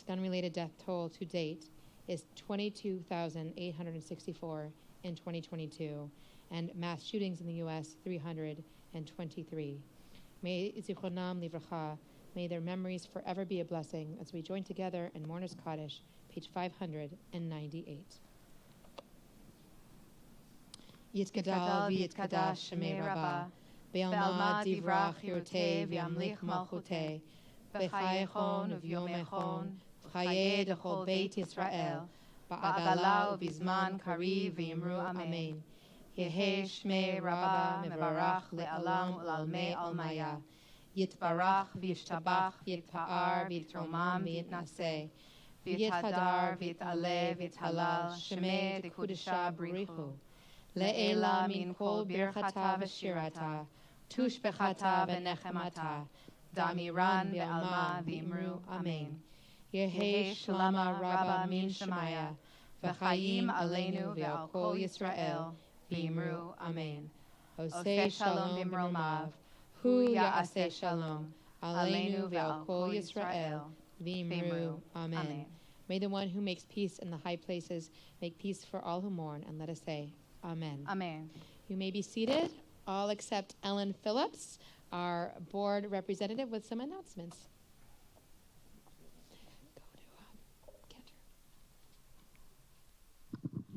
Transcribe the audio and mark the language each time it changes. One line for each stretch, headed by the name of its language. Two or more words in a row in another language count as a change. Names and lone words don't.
English: gun-related death toll to date is 22,864 in 2022, and mass shootings in the U.S. 323.
Hebrew: May זכרונם לברכה,
English: may their memories forever be a blessing as we join together in Mourner's Kaddish, page 598.
Aramaic: יתגדל ויתקדש שמיה רבא בעלמא די ברא כרעותיה וימליך מלכותיה בחייכון וביומיכון ובחיי דכל בית ישראל, בעגלא ובזמן קריב ואמרו אמן. יהא שמיה רבא מברך לעלם ולעלמי עלמיא יתברך וישתבח ויתפאר ויתרומם ויתנשא ויתהדר ויתעלה ויתהלל שמיה דקודשא בריך הוא. לעלא מן כל ברכתא ושירתא תשבחתא ונחמתא דאמירן בעלמא ואמרו אמן. יהא שלמא רבא מן שמיא וחיים עלינו ועל כל ישראל ואמרו אמן.
Hebrew: עושה שלום במרומיו הוא יעשה שלום עלינו ועל כל ישראל ואמרו אמן.
English: May the one who makes peace in the high places make peace for all who mourn, and let us say, Amen. Amen. You may be seated, all except Ellen Phillips, our board representative, with some announcements. Go to Cantor.